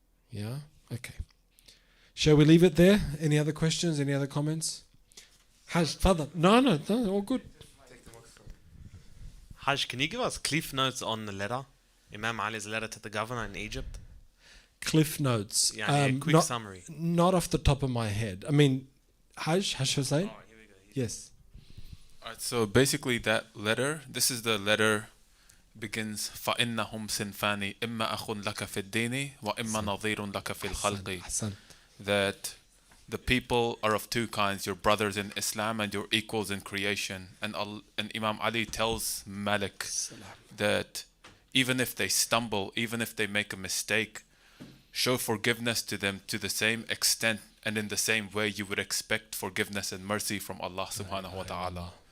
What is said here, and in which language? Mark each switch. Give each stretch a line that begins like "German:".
English: Yeah? Okay. Shall we leave it there? Any other questions? Any other comments? Hajj, father. No, all good. Hajj, can you give us cliff notes on the letter? Imam Ali's letter to the governor in Egypt? Cliff notes. Yeah, a quick summary. Not off the top of my head. I mean, Hajj Hussain? Oh, here we go. Yes. Alright, so basically that letter, this is the letter, begins
Arabic: فَإِنَّهُمْ سِنْفَانِ إِمَّا أَخٌ لَكَ فِي الدِّينِ وَإِمَّا نَظِيرٌ لَكَ فِي الْخَلْقِ. Hassan.
English: That the people are of two kinds, your brothers in Islam and your equals in creation. And Imam Ali tells Malik that even if they stumble, even if they make a mistake, show forgiveness to them to the same extent and in the same way you would expect forgiveness and mercy from Allah subhanahu wa ta'ala.